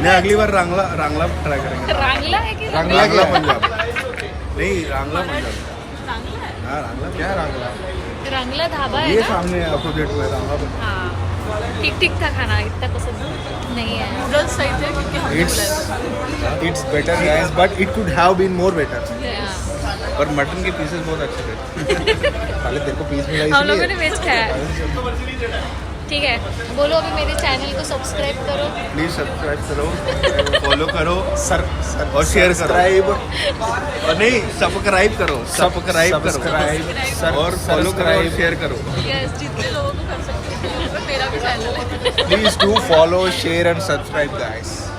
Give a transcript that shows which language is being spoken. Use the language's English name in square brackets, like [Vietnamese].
[Hindi] नहीं, अगली बार रांगला ट्राई करेंगे. रांगला है कि रांगला पंजाब. नहीं, रांगला पंजाब. रांगला है. हाँ, रांगला क्या है रांगला. रांगला ढाबा है ये ना. सामने अपोजिट में रांगला पंजाब. हाँ ठीक ठीक था खाना, इतना पसंद नहीं है. नूडल्स सही थे क्योंकि हम [English] It's better guys, but it could have been more better. Yeah. [Hindi] पर मटन के पीसेस बहुत अच्छे थे. पहले तेरे को पीस मिला हम लोगों ने इसलिए. वेज खाया. ठीक है, बोलो अभी मेरे चैनल को सब्सक्राइब करो. प्लीज सब्सक्राइब करो, फॉलो करो सर और शेयर करो. और नहीं, सब्सक्राइब करो, सब्सक्राइब करो और फॉलो करो और शेयर करो. यस, जितने लोग [English] Please do follow, share and subscribe guys.